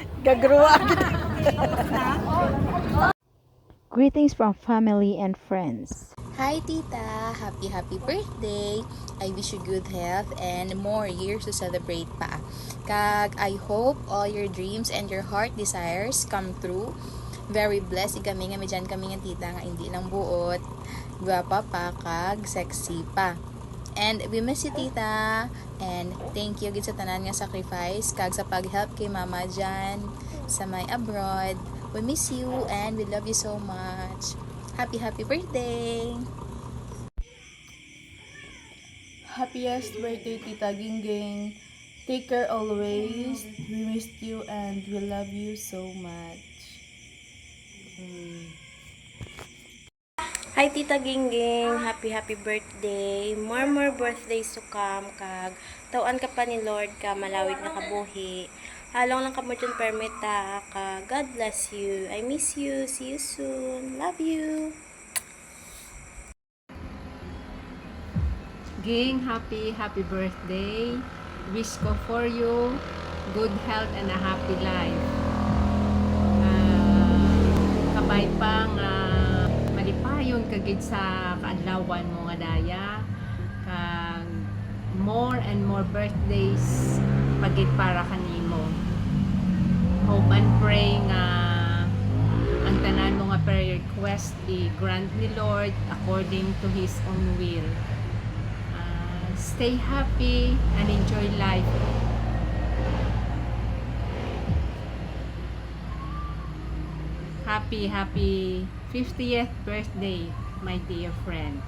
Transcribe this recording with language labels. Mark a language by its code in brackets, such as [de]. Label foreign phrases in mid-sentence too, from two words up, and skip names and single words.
[en] Gagruwa. Greetings from family and friends. Hi Tita! Happy birthday! I wish you good health and more years to celebrate pa. Kag I hope all your dreams and your heart desires come true. Very blessed [hil] kami nga medyan kami nga tita nga [tl] hindi lang [hil] buot, gwapa pa kag sexy pa. [en] And we miss you tita and thank you [hil] gid sa tanan nga sacrifice kag sa pag-help kay mama dyan sa may abroad. [en] We miss you and we love you so much. Happy birthday! Happiest birthday, Tita Gingging. Take care always. We missed you and we love you so much. Hi Tita Gingging, happy birthday. More birthdays to come [hil] kag tawan ka pa ni Lord ka malawig na kabuhi. Halong lang ka mo dyan permita ka. [en] God bless you. I miss you. See you soon. Love you. Ging, happy birthday. Wish ko for you good health and a happy life. [hil] Kabay pang malipayon kagid sa kaadlawan mo nga daya. Kag [en] more and more birthdays [hil] pagit para kanimo. [en] Hope and pray [hil] nga ang tanan mo nga [en] prayer request [hil] i-grant ni Lord [en] according to His own will. Stay happy and enjoy life. Happy 50th birthday, my dear friend.